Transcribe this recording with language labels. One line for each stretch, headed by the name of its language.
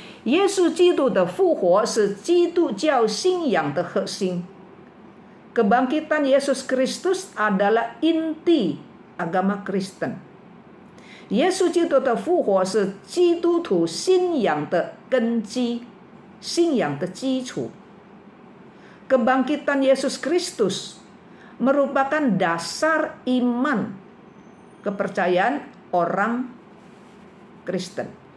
Chinese: 耶稣基督的复活是基督教信仰的核心。
Indonesian: Kebangkitan Yesus Kristus adalah inti agama Kristen.
Chinese: 耶稣基督的复活是基督徒信仰的根基，信仰的基础。
Indonesian: Kebangkitan Yesus Kristus merupakan dasar iman kepercayaan orang Kristen。